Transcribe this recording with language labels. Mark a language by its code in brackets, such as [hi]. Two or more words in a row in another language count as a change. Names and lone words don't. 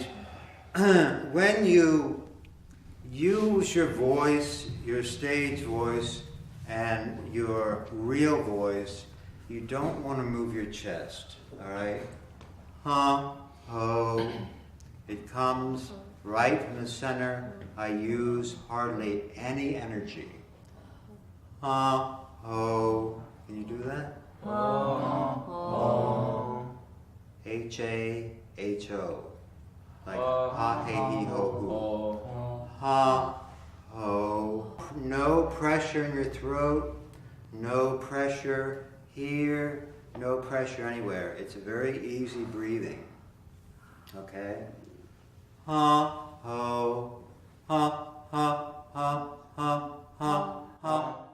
[en] When you use your voice, your stage voice, and your real voice, you don't want to move your chest. All right? Ho. It comes right from the center. I use hardly any energy. Ho. Can you do that? Ho. H-A-H-O. Like ha, he, ho, hu. Ha, ho. No pressure in your throat. No pressure here. No pressure anywhere. It's a very easy breathing. Okay? Ha, ho. Ha, ha, ha, ha, ha, ha.